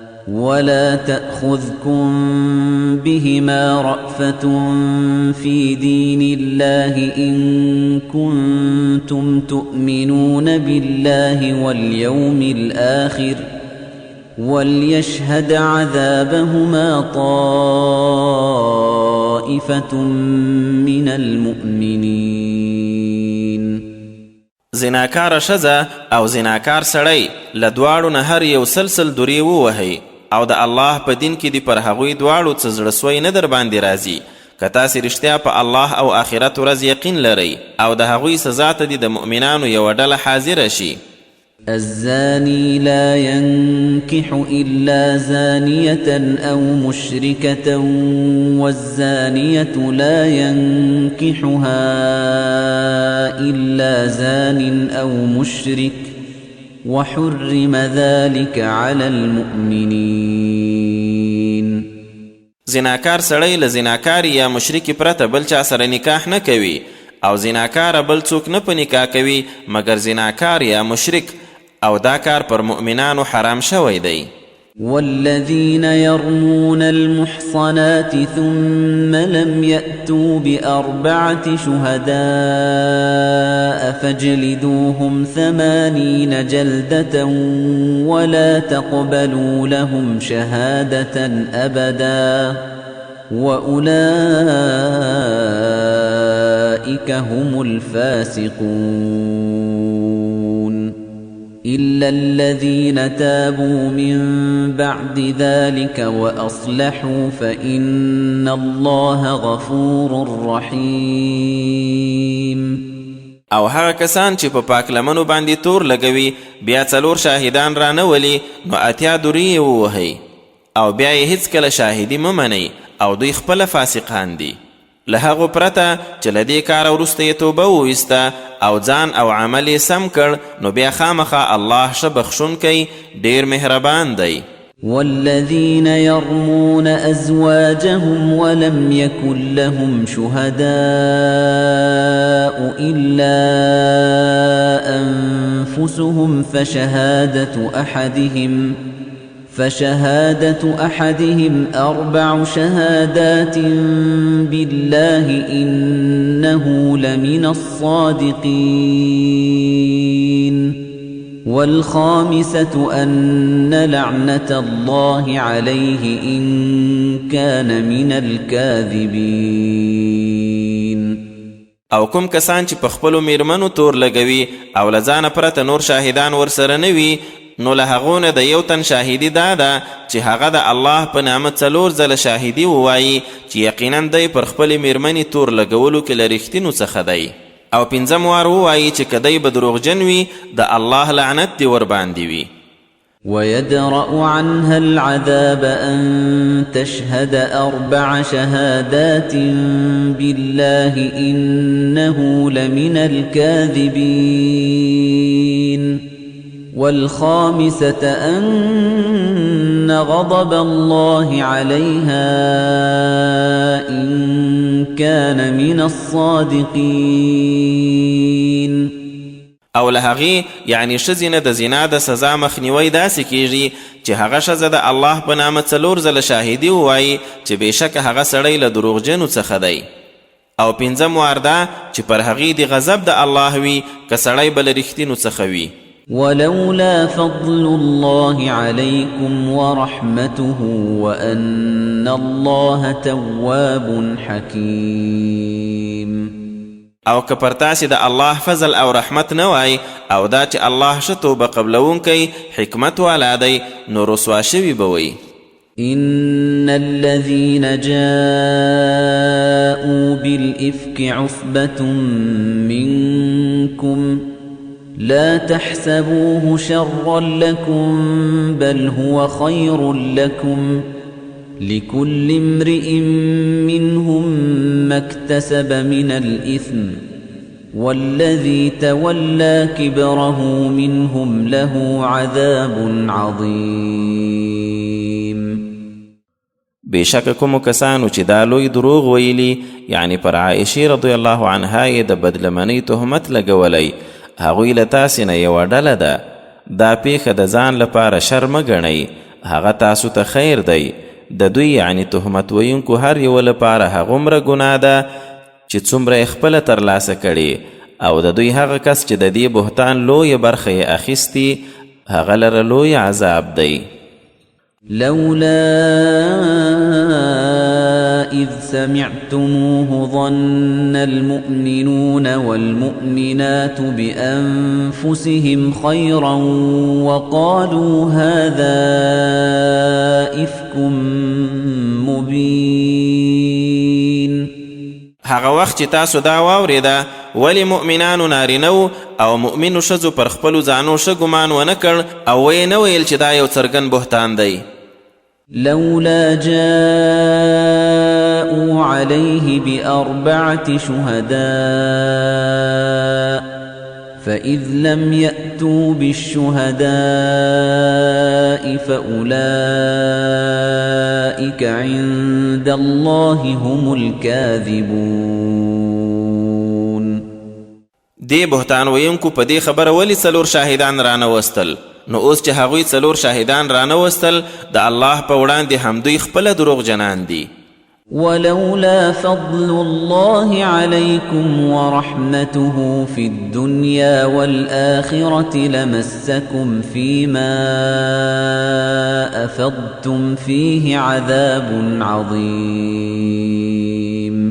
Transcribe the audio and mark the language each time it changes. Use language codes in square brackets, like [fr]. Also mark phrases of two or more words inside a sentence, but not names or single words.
[ar] إن كنتم تؤمنون بالله واليوم الآخر وليشهد عذابهما طائفة من المؤمنين. [ps] زناکار شزه او زناکار سړی له دواړو نه هر یو سلسل دوری ووهئ او د الله په دین کې دی پر هغوی دواړو څه زړه سوی نه در باندې راځي که تاسې رښتیا په الله او آخرت ورځ یقین لرئ او د هغوی سزا ته دی د مؤمنانو یوه ډله حاضره شي. [ar] الزاني لا ينكح إلا زانية أو مشركة والزانية لا ينكحها إلا زان أو مشرك وحرم ذلك على المؤمنين. [ps] زناکار سړی له زناکار یا مشرکی پرته بل چا سره نکاح نه کوي او زناکار بل څوک نه په نکاح کوي مگر زناکار یا مشرک او دا کار پر مؤمنانو حرام شوی دی. [ar] والذين يرمون المحصنات ثم لم يأتوا ب4 شهداء فاجلدوهم 80 جلدة ولا تقبلوا لهم شهادة أبدا وأولئك هم الفاسقون. إلا الذين تابوا من بعد ذلك وأصلحوا فإن الله غفور رحيم. [ps] او هغه کسان چې په پاکلمنو باندې تور لګوي بیا 4 شاهدان را نه ولي نو 80 دوری ووهئ او بیا یې هیڅکله شاهدي مه منئ او دوی خپله فاسقان دي. له هغو پرته چې له دې کاره وروسته یې توبه وویسته او ځان او عمل یې سم کړ نو بیا خامخا الله ښه بخښونکی ډېر مهربان دی. [ar] والذين يرمون أزواجهم ولم يكن لهم شهداء إلا أنفسهم فشهادة أحدهم 4 شهادات بالله إنه لمن الصادقين والخامسة أن لعنة الله عليه إن كان من الكاذبين. [ps] او کوم کسان چې په خپلو میرمنو تور لګوي او له ځانه پرته نور شاهدان ورسره نه وي نو له هغو نه د یو تن شاهدي دا ده چې هغه د الله په نامه 4 ځله شاهدي ووایي چې یقینا دی پر خپلې میرمنې تور لګولو کې له رښتینو څخه دی او 5 وار ووایي چې که دی به دروغجن وي د الله لعنت دی ورباندې وي. [ar] ويدرأ عنها العذاب أن تشهد 4 شهادات بالله إنه لمن الكاذبين والخامسة أن غضب الله عليها إن كان من الصادقين. [ps] او له هغې یعنی ښځې نه د زنا د سزا مخنیوی داسې کیږي چې هغه ښځه د الله په نامه 4 ځله شاهدي ووایي چې بېشکه هغه سړی له دروغجنو څخه دی او 5 وار دا چې پر هغې د غضب د الله وي که سړی به له رښتینو څخه وي. [ar] ولولا فضل الله عليكم ورحمته وأن الله تواب حكيم. [ps] او که پر تاسې د الله فضل او رحمت نه وای او دا چې الله ښه توبه قبلونکی حکمت والا دی نو رسوا شوي به وی [ar] إن الذين جاءوا بالإفك عصبة منكم لا تحسبوه شرا لكم بل هو خير لكم لكل امرئ منهم ما اكتسب من الإثم والذي تولى كبره منهم له عذاب عظيم. [ps] بشک کومو کسانو چې دا لوی دروغ ویلي یعنی پر عائشې [ar] رضی الله عنها [ps] یې د بدلمنۍ تهمت لګولی هغوی له تاسې نه یوه ډله ده دا پیښه د ځان لپاره شر مه ګڼئ هغه تاسو ته خیر دی د دوی یعنی تهمت ویونکو هر یو لپاره هغومره ګناه ده چې څومره یې خپله ترلاسه کړي او د دوی هغه کس چې د دې بهتان لویه برخه یې اخیستي هغه لره لوی عذاب دی. [ar] لولا إذ سمعتموه ظن المؤمنون والمؤمنات بأنفسهم خيرا وقالوا هذا إفك مبين. [ps] هغه وخت چې تاسو دا واورېده ولی مؤمنانو نارینو او مؤمنو ښځو پر خپلو ځانو ښه ګمان ونه کړ او ویې نه ویل چې دا یو څرګند بهتان دی. [ar] لولا جاءوا عليه بأربعة شهداء فإذ لم يأتوا بالشهداء فأولئك عند الله هم الكاذبون. [ps] دی بهتان ویونکو په دې خبره ولی څلور شاهدان رانوستل نو اوس چې هغوی څلور شاهدان رانوستل د الله په وړاندې همدوی خپله دروغ جنان دي. [ar] ولولا فضل الله عليكم ورحمته في الدنيا والآخرة لمسكم فيما أفضتم فيه عذاب عظيم.